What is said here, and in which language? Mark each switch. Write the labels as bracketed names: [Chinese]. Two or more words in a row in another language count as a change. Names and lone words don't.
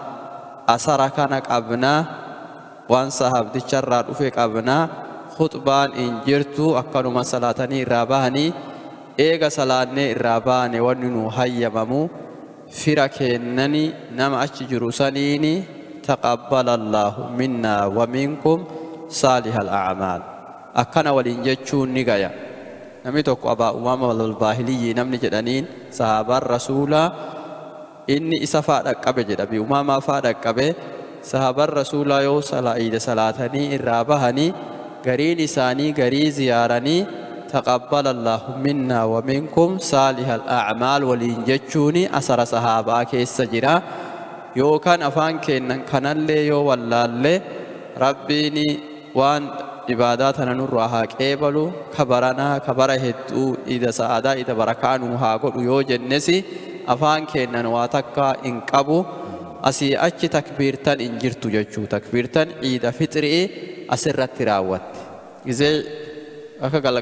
[Oromo] asara kana qabnaa waan sahaabdicharraa dhufe qabnaa khutbaan injirtu akkanuma salaatanii irraa bahanii eega salaannee irraa baane wanni nu hayyamamu fira keennani nama achi jiru saniini [Arabic] تقبل الله منا و منكم صالح الأعمال [Oromo] akkana waliin jechuun ni gaya. Namni tokko Abaa Umaama al-Baahiliyyi namni jedhaniin sahaabaan rasuulaa inni isa faadha qabe jedha. Abii Umaamaa faadha qabe sahaabaan rasuulaa yoo salaa'ida salaatanii irraa bahanii gariin isaanii garii ziyaaranii [Arabic] تقبل الله منا و منكم صالح الأعمال [Oromo] waliin jechuuni asara sahaabaa keessa jira. Yookaan afaan keennan kanallee yoo wallaallee rabbiini waan ibaadaa tana nurraa haa qeebalu kabaranaa kabara hedduu ida sa'aadaa ida barakaanuu haa godhu yoo jennesi afaan keennan waa takka hin qabu asii achi takbiirtan hin jirtu jechuu takbiirtan ciida fixrii asirratti raawwatti gizee akka